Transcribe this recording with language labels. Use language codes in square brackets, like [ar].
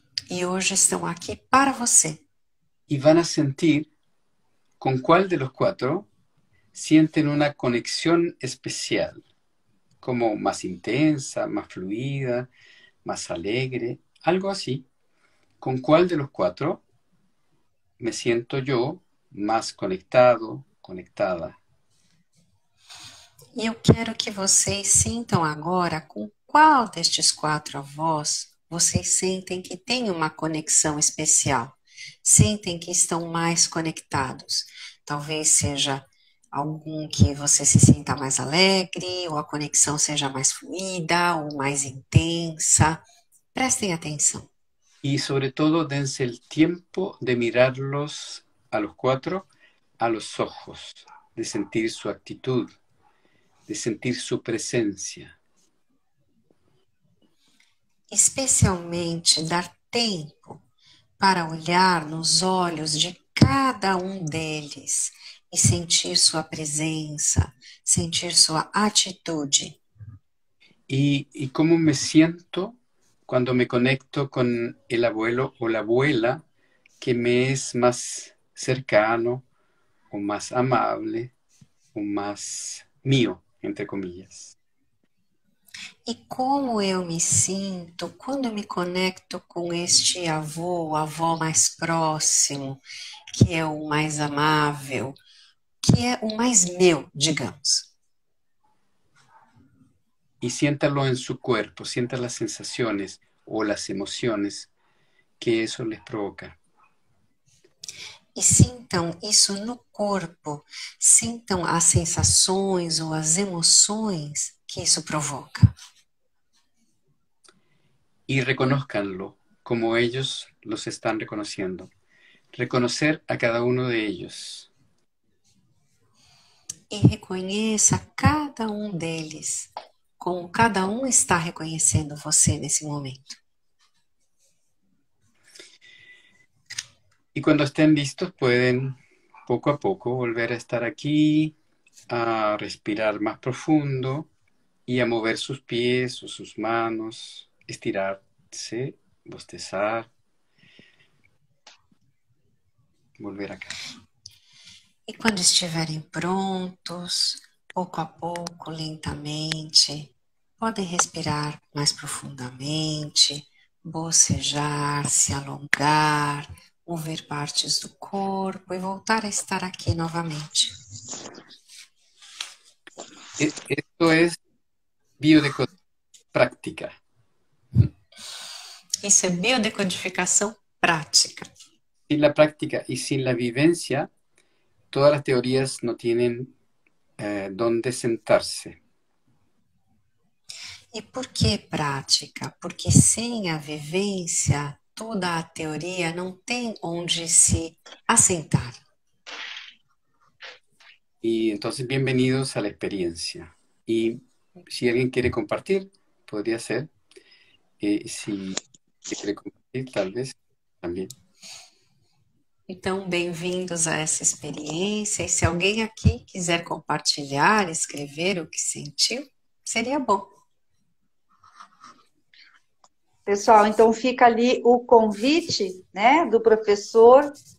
[pt] E hoje estão aqui para você. [es] Y van a sentir con cuál de los 4 sienten una conexión especial, como más intensa, más fluida, más alegre, algo así. ¿Con cuál de los 4 me siento yo más conectado, conectada? [pt] E eu quero que vocês sintam agora com qual destes 4 avós vocês sentem que tem uma conexão especial. Sentem que estão mais conectados. Talvez seja algum que você se sinta mais alegre, ou a conexão seja mais fluida, ou mais intensa. Prestem atenção. [es] Y sobre todo, dense el tiempo de mirarlos a los 4 a los ojos, de sentir su actitud, de sentir su presencia. [pt] Especialmente dar tempo para olhar nos olhos de cada um deles e sentir sua presença, sentir sua atitude. [es] Y cómo me siento cuando me conecto con el abuelo o la abuela que me es más cercano o más amable o más mío, entre comillas. [pt] E como eu me sinto quando eu me conecto com este avô ou avó mais próximo, que é o mais amável, que é o mais meu, digamos. [es] Y siéntalo en su cuerpo, sientan las sensaciones o las emociones que eso les provoca. [pt] E sintam isso no corpo, sintam as sensações ou as emoções que isso provoca. [es] Y reconózcanlo como ellos los están reconociendo. Reconocer a cada uno de ellos. [pt] E reconheça cada um deles, como cada um está reconhecendo você nesse momento. [es] Y cuando estén listos pueden poco a poco volver a estar aquí, a respirar más profundo y a mover sus pies o sus manos, estirarse, bostezar, volver acá. [pt] E quando estiverem prontos, pouco a pouco, lentamente, podem respirar mais profundamente, bocejar, se alongar, mover partes do corpo e voltar a estar aqui novamente. [es] Esto es biodecodificación práctica. [pt] Isso é biodecodificação prática. [es] Sin la práctica y sin la vivencia, todas las teorías no tienen dónde sentarse. [pt] E por que prática? Porque sem a vivência, toda a teoria não tem onde se assentar. [es] Y entonces, bienvenidos a la experiencia. Y si alguien quiere compartir, podría ser. Si quiere compartir, tal vez también. [pt] Então, bem-vindos a essa experiência. E se alguém aqui quiser compartilhar, escrever o que sentiu, seria bom. Pessoal, então fica ali o convite, né, do professor.